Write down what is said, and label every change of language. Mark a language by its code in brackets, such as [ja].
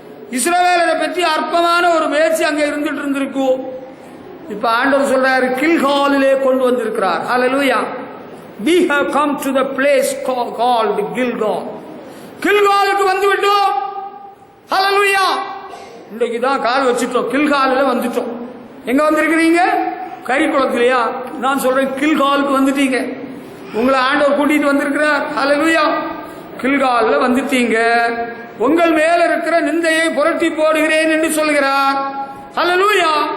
[ta] இஸ்ரவேலரை பற்றி அற்பமான ஒரு பேச்சு அங்க இருந்துட்டு இருந்திருக்கும். இப்ப ஆண்டவர் சொல்றாரு, கில்காலிலே கொண்டு வந்திருக்கிறார். ஹல்லேலூயா. [en] We have come to the place called Gilgal. [ta] கில்காலுக்கு வந்து விட்டோம். ஹல்லேலூயா. இன்னைக்கு தான் கால் வச்சுட்டோம், கில்காலில் வந்துட்டோம். எங்க வந்திருக்கிறீங்க? கரிக்குளத்திலையா? நான் சொல்றேன், கில்காலுக்கு வந்துட்டீங்க. உங்களை ஆண்டவர் கூட்டிட்டு வந்திருக்கிறார். ஹல்லேலூயா. கில்காலில் வந்துட்டீங்க. உங்கள் மேல இருக்கிற நிந்தையை புரட்டி போடுகிறேன் என்று சொல்கிறார். ஹல்லேலூயா.